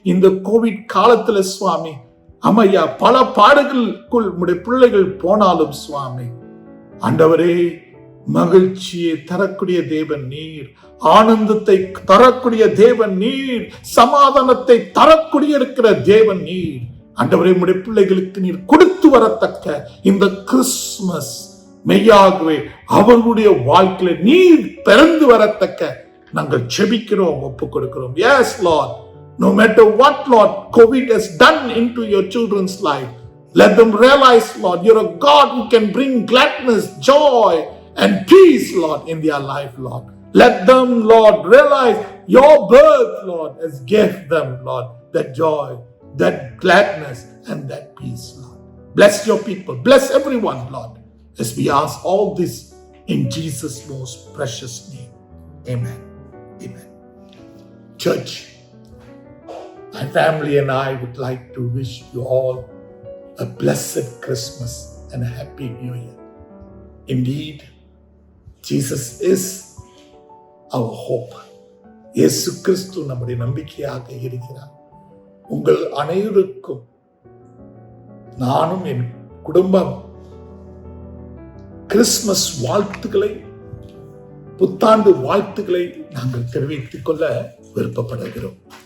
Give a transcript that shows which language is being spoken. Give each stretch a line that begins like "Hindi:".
Tamil: இந்த கோவிட் காலத்துல சுவாமி அம்மையா பல பாடுகளுக்குள் உம்முடைய பிள்ளைகள் போனாலும் சுவாமி ஆண்டவரே, மகிழ்ச்சியை தரக்கூடிய தேவன் நீர், ஆனந்தத்தை தரக்கூடிய தேவன் நீர், சமாதானத்தை தரக்கூடிய இருக்கிற தேவன் நீர். ஆண்டவரே, உம்முடைய பிள்ளைகளுக்கு நீர் கொடுத்து வரத்தக்க இந்த கிறிஸ்துமஸ் மெய்யாகவே அவர்களுடைய வாழ்க்கையில நீர் பிறந்து வரத்தக்க நாங்கள் ஜெபிக்கிறோம், ஒப்புக் கொடுக்கிறோம்.
English: Yes, Lord. No matter what, Lord, COVID has done into your children's life, let them realize, Lord, you're a God who can bring gladness, joy, and peace, Lord, in their life, Lord. Let them, Lord, realize your birth, Lord, has given them, Lord, that joy, that gladness, and that peace, Lord. Bless your people. Bless everyone, Lord, as we ask all this in Jesus' most precious name. Amen. Amen. Church, my family and I would like to wish you all a blessed Christmas and a happy New Year. Indeed, Jesus is our hope.
Tamil: இயேசு கிறிஸ்து நம்முடைய நம்பிக்கையாக இருக்கிறார். உங்கள் அனைவருக்கும் நானும் என் குடும்பம் Christmas வாழ்த்துக்களை, புத்தாண்டு வாழ்த்துக்களை நாங்கள் தெரிவித்துக் கொள்ள விருப்பப்படுகிறோம்.